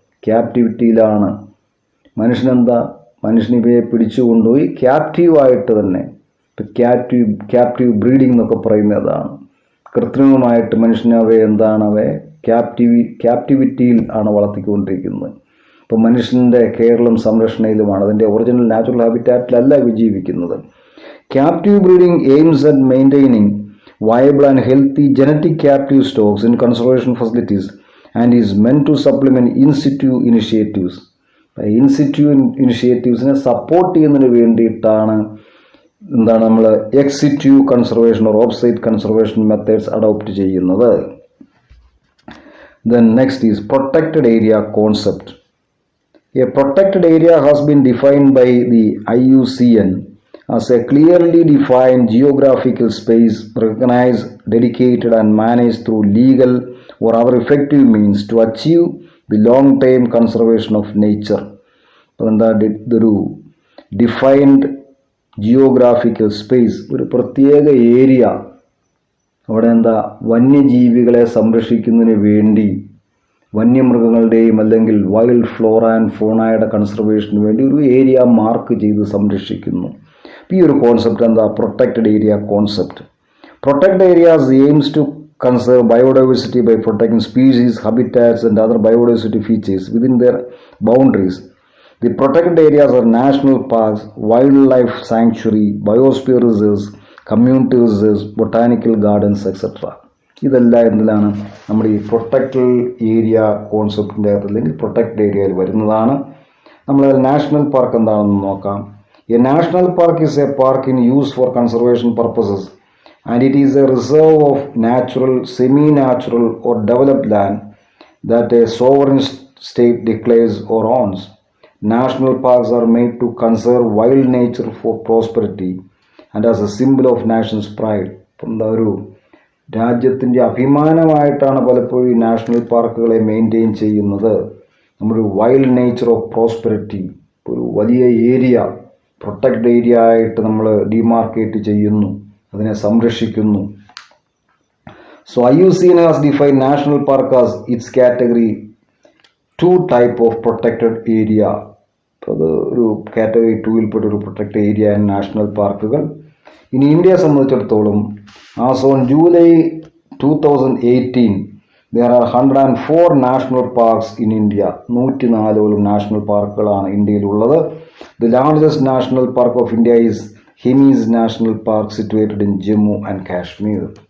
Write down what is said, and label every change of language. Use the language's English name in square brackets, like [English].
[Malayalam] ക്യാപ്റ്റിവിറ്റിയിലാണ് മനുഷ്യനെന്താ, മനുഷ്യനിവയെ പിടിച്ചു കൊണ്ടുപോയി ക്യാപ്റ്റീവായിട്ട് തന്നെ, ഇപ്പം ക്യാപ്റ്റീവ് ബ്രീഡിംഗ് എന്നൊക്കെ പറയുന്നതാണ്. കൃത്രിമമായിട്ട് മനുഷ്യനവയെ എന്താണ്, അവയെ ക്യാപ്റ്റിവിറ്റിയിൽ ആണ് വളർത്തിക്കൊണ്ടിരിക്കുന്നത്. ഇപ്പോൾ മനുഷ്യൻ്റെ കെയറിലും സംരക്ഷണയിലുമാണ്, അതിൻ്റെ ഒറിജിനൽ നാച്ചുറൽ ഹാബിറ്റാറ്റിലല്ല ജീവിക്കുന്നത്. [English] Captive breeding aims at maintaining viable and healthy genetic captive stocks in conservation facilities and is meant to supplement in situ initiatives. [Malayalam] In situ initiatives-നെ support ചെയ്യുന്നതിന് വേണ്ടിയിട്ടാണ് എന്താണ് നമ്മൾ X situ conservation or of site conservation methods adopt ചെയ്യുന്നത്. [English] Then next is protected area concept. A protected area has been defined by the IUCN as a clearly defined geographical space recognized, dedicated and managed through legal or other effective means to achieve the long-term conservation of nature. [Malayalam] അപ്പോൾ എന്താ ഇതൊരു defined geographical space, ഒരു പ്രത്യേക area, അവിടെ എന്താ വന്യജീവികളെ സംരക്ഷിക്കുന്നതിന് വേണ്ടി വന്യമൃഗങ്ങളുടെയും അല്ലെങ്കിൽ വൈൽഡ് ഫ്ലോറ ആൻഡ് ഫോണയുടെ കൺസർവേഷന് വേണ്ടി ഒരു ഏരിയ മാർക്ക് ചെയ്ത് സംരക്ഷിക്കുന്നു. ഈ ഒരു കോൺസെപ്റ്റ് എന്താ? [English] Protected area concept. Protected areas aims to conserve biodiversity by protecting species, habitats and other biodiversity features within their boundaries. The protected areas are national parks, wild life sanctuary, biosphere reserves, community reserves, botanical gardens etcetera. [Malayalam] ഇതെല്ലാം എന്തിലാണ്? നമ്മുടെ ഈ protected area കോൺസെപ്റ്റിൻ്റെ അകത്ത് അല്ലെങ്കിൽ protected ഏരിയയിൽ വരുന്നതാണ്. നമ്മൾ national park എന്താണെന്ന് നോക്കാം. [English] A national park is a park in use for conservation purposes, and it is a reserve of natural, semi-natural or developed land that a sovereign state declares or owns. National parks are made to conserve wild nature for prosperity and as a symbol of nation's pride. [Malayalam] ഒരു രാജ്യത്തിൻ്റെ അഭിമാനമായിട്ടാണ് പലപ്പോഴും ഈ national പാർക്കുകളെ maintain ചെയ്യുന്നത്. നമ്മുടെ [English] wild nature of prosperity, [Malayalam] ഒരു വലിയ area protect area ആയിട്ട് നമ്മൾ ഡിമാർക്കേറ്റ് ചെയ്യുന്നു, അതിനെ സംരക്ഷിക്കുന്നു. [English] So IUCN has defined national park as its category 2 type of protected area. [Malayalam] അത് ഒരു കാറ്റഗറി 2ൽപ്പെട്ട ഒരു പ്രൊട്ടക്ട് ഏരിയ ആൻഡ് നാഷണൽ പാർക്കുകൾ. ഇനി ഇന്ത്യയെ സംബന്ധിച്ചിടത്തോളം [English] As on July 2018 there are 104 national parks in India. [Malayalam] 104 national പാർക്കുകളാണ് ഇന്ത്യയിലുള്ളത്. [English] The largest national park of India is Hemis National Park situated in Jammu and Kashmir.